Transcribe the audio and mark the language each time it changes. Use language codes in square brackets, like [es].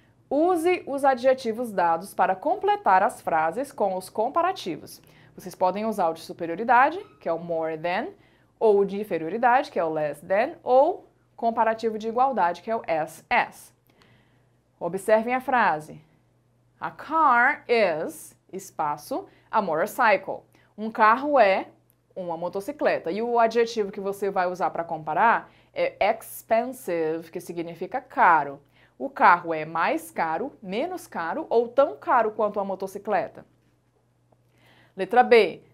[pt] Use os adjetivos dados para completar as frases com os comparativos. Vocês podem usar o de superioridade, que é o more than, ou o de inferioridade, que é o less than, ou comparativo de igualdade, que é o as. Observem a frase. [en] A car is, espaço, a motorcycle. [pt] Um carro é uma motocicleta. E o adjetivo que você vai usar para comparar é expensive, que significa caro. O carro é mais caro, menos caro ou tão caro quanto a motocicleta? Letra B.